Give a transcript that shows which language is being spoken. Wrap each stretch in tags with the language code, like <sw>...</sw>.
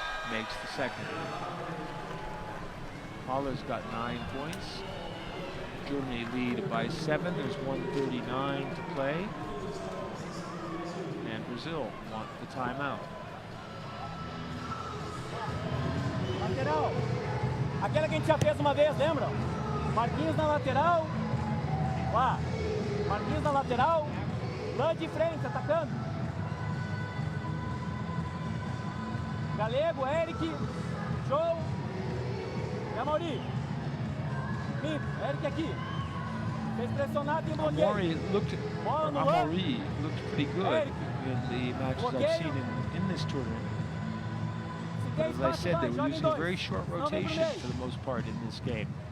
<en>Makes the second. Holler's got 9 points. Germany lead by 7. There's 1:39 to play. Brazil want the timeout.</en> <pt>Lateral. Aquela que a gente já fez uma vez, lembra? Marquinhos na lateral. Lá. Marquinhos na lateral. Lá de frente, atacando. Galego, Erik. Show. E Amauri. Erik aqui. Fez pressionado e bloqueio.</pt> <en>Amauri looked pretty good in the matches I've seen in this tournament. But as I said, they were using a very short rotation for the most part in this game.</en>